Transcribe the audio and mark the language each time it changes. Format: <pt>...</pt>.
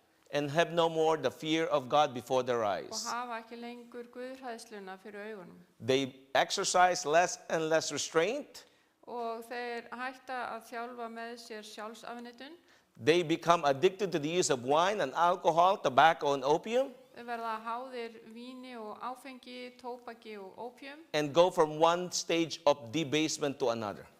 <en>and have no more the fear of God before their</en> <is>og</is> <en>eyes.</en> <is>hafa ekki lengur guðhræðsluna fyrir augunum.</is> <en>They exercise less and less restraint.</en> <is>Og þeir hætta að þjálfa með sér sjálfsafnitun.</is> <en>They become addicted to the use of wine and alcohol, tobacco and opium,</en> <is>Þeir verða háðir víni og áfengi, tóbaki og ópíum</is> <en>and go from one stage of debasement to another.</en>